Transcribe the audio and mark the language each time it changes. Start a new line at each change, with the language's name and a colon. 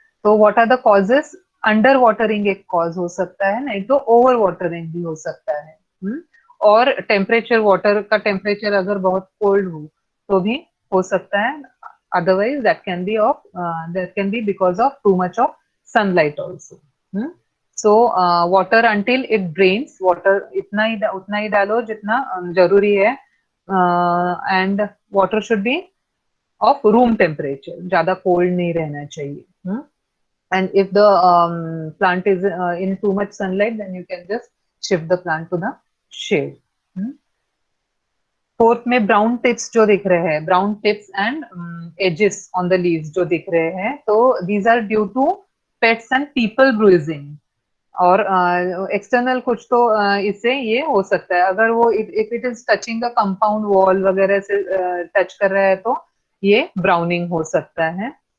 Hindi: तो
English: What are the causes?
Hindi: Under watering एक cause हो सकता है, नहीं तो ओवर वाटरिंग भी हो सकता है। और टेम्परेचर, वाटर का टेम्परेचर अगर बहुत कोल्ड हो तो भी हो सकता है,
English: otherwise that can be because of too much of sunlight also। so water until it drains, water
Hindi: उतना ही डालो जितना जरूरी है,
English: and water should be of room temperature,
Hindi: ज्यादा cold नहीं रहना चाहिए।
English: and if the plant is in too much sunlight, then you can just shift the plant to the shade। Fourth में brown tips
Hindi: जो दिख रहे हैं,
English: Brown tips and edges on the leaves जो दिख रहे हैं, तो these are due to pets and people bruising.
Hindi: और एक्सटर्नल कुछ तो इससे ये हो सकता है, अगर वो
English: if it is touching the compound wall
Hindi: वगैरह से टच कर रहा है तो ये ब्राउनिंग हो सकता है।